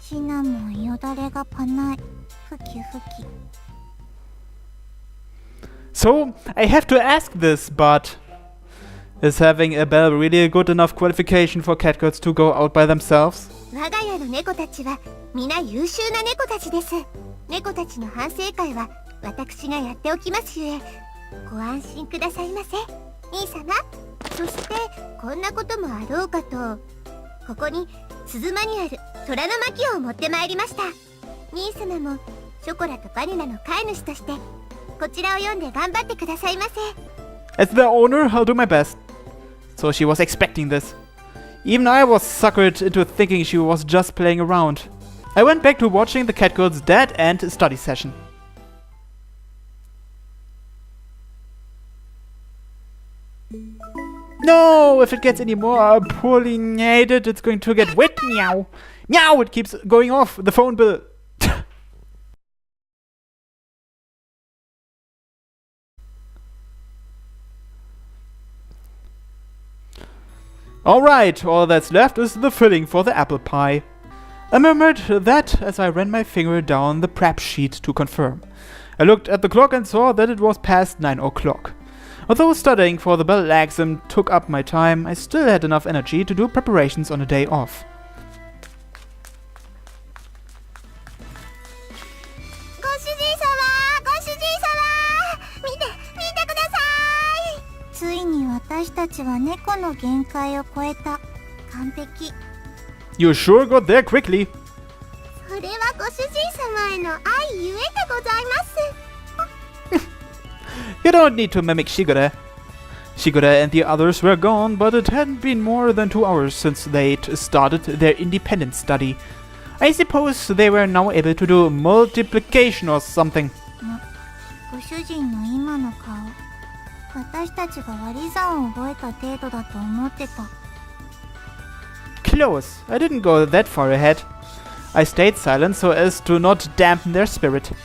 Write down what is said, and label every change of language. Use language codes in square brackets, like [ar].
[ja] シナモンよだれがパない。ふきふき。 [en] So, I have to ask this, but is having a bell really a good enough qualification for catgirls to go out by themselves? [ja] 我が家の猫たちは皆優秀な猫たちです。猫たちの反省会は私がやっておきますゆえ、ご安心くださいませ、兄様。そしてこんなこともあろうかと、ここに鈴間にある虎の巻を持ってまいりました。兄様もショコラとバニラの飼い主としてこちらを読んで頑張ってくださいませ。 [en] As the owner, I'll do my best. So she was expecting this. Even I was suckered into thinking she was just playing around. I went back to watching the catgirl's dead end study session. No, if it gets any more pollinated, it's going to get wet. Meow. Meow, it keeps going off. The phone bill. Alright, all that's left is the filling for the apple pie. I murmured that as I ran my finger down the prep sheet to confirm. I looked at the clock and saw that it was past 9 o'clock. Although studying for the bell exam took up my time, I still had enough energy to do preparations on a day off. [ja] ご主人様、ご主人様、見てください。ついに私たちは猫の限界を超えた。完璧。 [en] You sure got there quickly. [ja] それはご主人様への愛ゆえでございます。 [en] You don't need to mimic Shigure. Shigure and the others were gone, but it hadn't been more than 2 hours since they'd started their independent study. I suppose they were now able to do multiplication or something. [ja] ご主人の今の顔、私たちが割り算を覚えた程度だと思ってた。 [en] Close. I didn't go that far ahead. I stayed silent so as to not dampen their spirit.